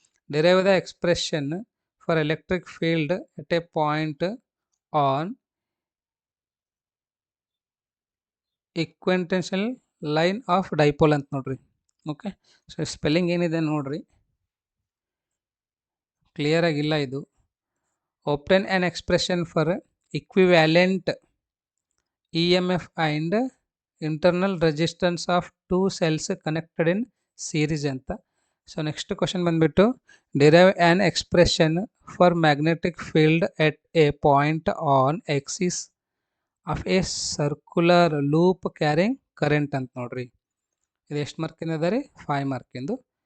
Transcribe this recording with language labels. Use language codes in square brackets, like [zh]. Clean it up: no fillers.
[en] Derive the expression for electric field at a point on equipotential line of dipole ಅಂತ ನೋಡ್ರಿ. [kn] Okay, so spelling ಏನಿದೆ ನೋಡ್ರಿ, clear ಆಗಿಲ್ಲ ಇದು. [en] Obtain an expression for equivalent EMF and internal resistance of 2 cells connected in series ಅಂತ. So next question ಬಂದ್ಬಿಟ್ಟು derive an expression for magnetic field at a point on axis of a circular loop carrying current ಅಂತ ನೋಡ್ರಿ. [kn] ಇದು ಎಷ್ಟು ಮಾರ್ಕಿಂದ ಅದ ರೀ? 5 ಮಾರ್ಕಿಂದು.